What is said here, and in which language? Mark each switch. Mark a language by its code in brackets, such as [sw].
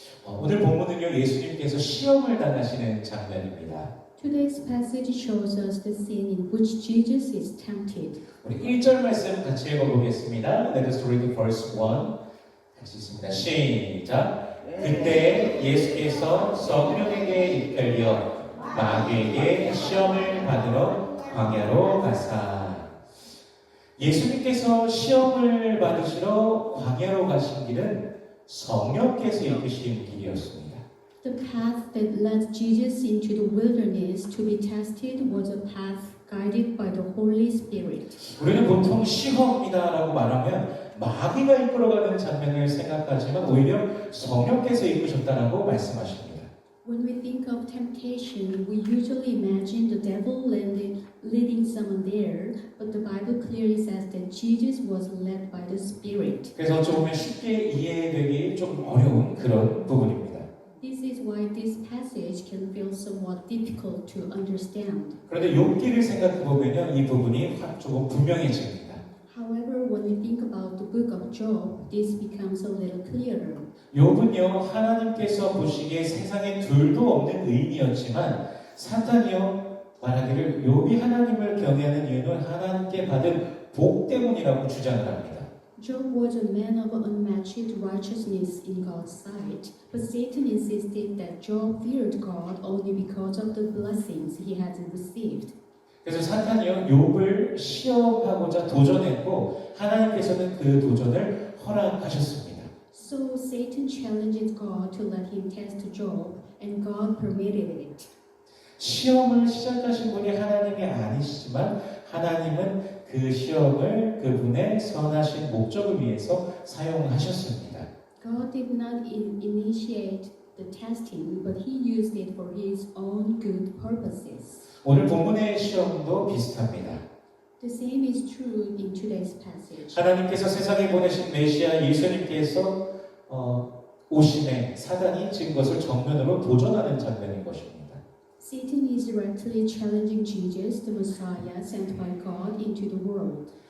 [ko] 오늘 본문은요, 예수님께서 시험을 당하시는 장면입니다. [en] Today's passage shows us the scene in which Jesus is tempted. [ko] 우리 1절 말씀 같이 읽어보겠습니다. [en] Let us read verse 1. [ko] 같이 있습니다. 시작. 그때 예수께서 성령에게 이끌려 마귀에게 시험을 받으러 광야로 가사. 예수님께서 시험을 받으시러 광야로 가신 길은 성령께서 이끄신 길이었습니다. [en] The path that led Jesus into the wilderness to be tested was a path guided by the Holy Spirit. [ko] 우리는 보통 시험이다라고 말하면 마귀가 이끌어가는 장면을 생각하지만 오히려 성령께서 이끄셨다라고 말씀하십니다. [en] When we think of temptation, we usually imagine the devil leading someone there, but the Bible clearly says that Jesus was led by the Spirit. [ko] 그래서 어찌 보면 쉽게 이해되기 좀 어려운 그런 부분입니다. [en] This is why this passage can feel somewhat difficult to understand. [ko] 그런데 욥기를 생각해 보면요, 이 부분이 조금 분명해집니다. [en] However, when we think about the book of Job, this becomes a little clearer. [ko] 욥은요, 하나님께서 보시기에 세상에 둘도 없는 의인이었지만 사탄이요 말하기를 욥이 하나님을 경외하는 이유는 하나님께 받은 복 때문이라고 주장을 합니다. [en] Job was a man of unmatched righteousness in God's sight, but Satan insisted that Job feared God only because of the blessings he had received. [ko] 그래서 사탄이요 욥을 시험하고자 도전했고 하나님께서는 그 도전을 허락하셨습니다. [en] So Satan challenged God to let him test Job, and God permitted it. [ko] 시험을 시작하신 분이 하나님이 아니시지만 하나님은 그 시험을 그분의 선하신 목적을 위해서 사용하셨습니다. [en] God did not initiate the testing, but he used it for his own good purposes. [ko] 오늘 본문의 시험도 비슷합니다. [en] The same is true in today's passage. [ko] 하나님께서 세상에 보내신 메시아 예수님께서 오심에 사단이 지은 것을 정면으로 도전하는 장면인 것입니다. [en] Satan is directly challenging Jesus, the Messiah sent by God into the world.